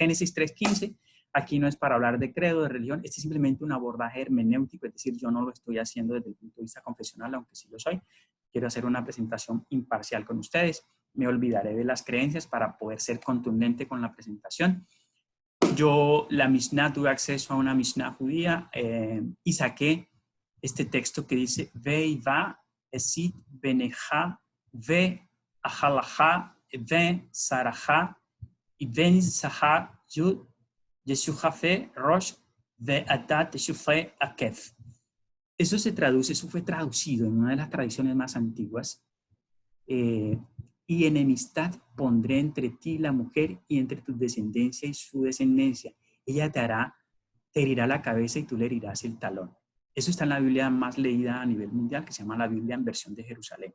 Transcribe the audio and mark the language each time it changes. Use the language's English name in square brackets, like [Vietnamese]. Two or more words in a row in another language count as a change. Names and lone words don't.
[Spanish] Génesis 3:15, aquí no es para hablar de credo, de religión, este es simplemente un abordaje hermenéutico, es decir, yo no lo estoy haciendo desde el punto de vista confesional, aunque sí lo soy. Quiero hacer una presentación imparcial con ustedes. Me olvidaré de las creencias para poder ser contundente con la presentación. Yo, la Mishnah, tuve acceso a una Mishnah judía y saqué este texto que dice [Hebrew] ואיבה אשית בינך ובין האשה ובין זרעך ובין זרעה הוא ישופך ראש ואתה תשופנו עקב. [Spanish] Eso fue traducido en una de las tradiciones más antiguas. Y enemistad pondré entre ti la mujer y entre tu descendencia y su descendencia. Ella te herirá la cabeza y tú le herirás el talón. Eso está en la Biblia más leída a nivel mundial, que se llama la Biblia en versión de Jerusalén.